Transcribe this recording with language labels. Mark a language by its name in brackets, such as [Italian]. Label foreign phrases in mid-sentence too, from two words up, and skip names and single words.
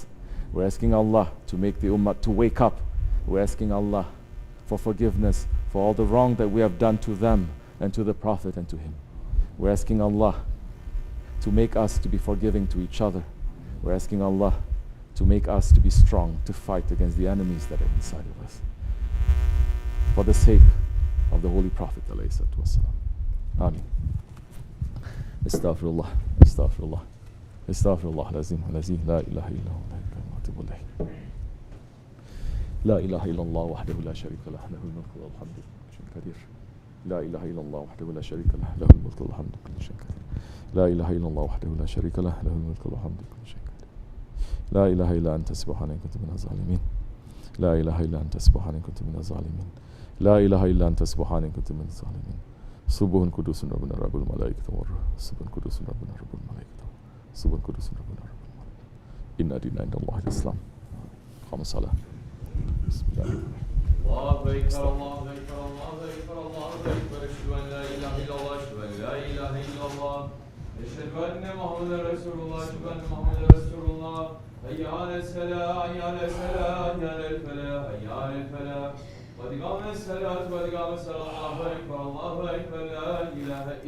[English] We're asking Allah to make the ummah to wake up. We're asking Allah for forgiveness for all the wrong that we have done to them and to the Prophet and to Him. We're asking Allah to make us to be forgiving to each other. We're asking Allah to make us to be strong, to fight against the enemies that are inside of us. For the sake of the Holy Prophet [Arabic] عليه الصلاة والسلام. [English] Ameen. [Arabic] أستغفر الله، أستغفر الله، أستغفر الله العظيم، العظيم، لا إله إلا الله، لا إله إلا الله وحده لا شريك له، له الملك والحمد كل قدير. لا إله إلا الله وحده لا شريك له، له الملك والحمد كل شيء قدير. لا إله إلا الله وحده لا شريك له، له الملك والحمد كل شيء قدير. لا إله إلا أنت سبحانك كنت من الظالمين. لا إله إلا أنت سبحانك كنت من الظالمين. لا إله إلا أنت سبحانك كنت من الظالمين. سبحان قدوس ربنا رب الملائكة والروح. سبحان قدوس ربنا رب الملائكة. سبحان قدوس ربنا رب الملائكة. إن الدين عند الله الإسلام. خمس صلاة. Bismillahirrahmanirrahim. الله أكبر، الله أكبر، الله أكبر، الله أكبر. أشهد أن لا إله إلا الله، أشهد أن لا إله إلا الله. أشهد أن محمدا رسول الله، أشهد أن محمدا رسول الله. حي على الصلاة، حي على الصلاة، حي على الفلاح، حي على الفلاح. قد قامت الصلاة، قد قامت الصلاة. الله أكبر، لا إله إلا الله.